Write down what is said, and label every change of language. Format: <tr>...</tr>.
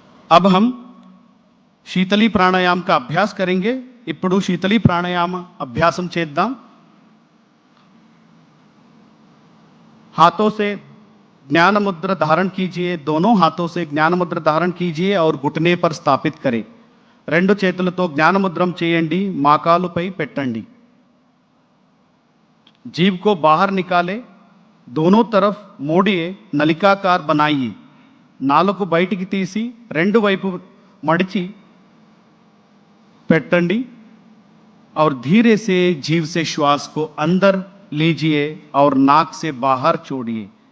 <hi>अब हम शीतली प्राणायाम का अभ्यास करेंगे.</hi> <te>ఇప్పుడు शीतली प्राणायाम अभ्यासम చేద్దాం.</te> <hi>हाथों से ज्ञान मुद्रा धारण कीजिए. दोनों हाथों से ज्ञान मुद्रा धारण कीजिए और घुटने पर स्थापित करें.</hi> <te>రెండు చేతులతో జ్ఞాన ముద్రం చేయండి, మోకాలుపై పెట్టండి.</te> <hi>जीभ को बाहर निकाले, दोनों तरफ मोड़िए, नलिकाकार बनाइए.</hi> <te>నాలుక బయటికి తీసి రెండు వైపు మడిచి పెట్టండి</te> <hi>और धीरे से जीभ से श्वास को अंदर लीजिए और नाक से बाहर छोड़िए.</hi>